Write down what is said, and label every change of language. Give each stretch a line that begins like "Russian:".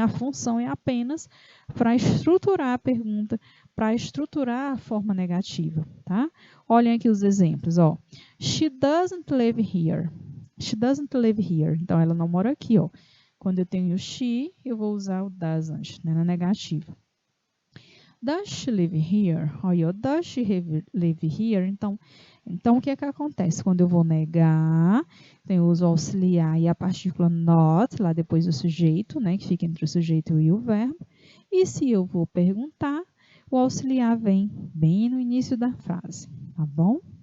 Portuguese: A função é apenas para estruturar a pergunta, para estruturar a forma negativa, tá? Olhem aqui os exemplos, ó.
English: She doesn't live here. She doesn't live here.
Portuguese: Então, ela não mora aqui, ó. Quando eu tenho o she, eu vou usar o doesn't, né, na negativa.
English: Does she live here? Olha, ó, does she live here?
Portuguese: Então, o que é que acontece? Quando eu vou negar, então eu uso o auxiliar e a partícula not, lá depois do sujeito, né, que fica entre o sujeito e o verbo. E se eu vou perguntar, o auxiliar vem bem no início da frase, tá bom?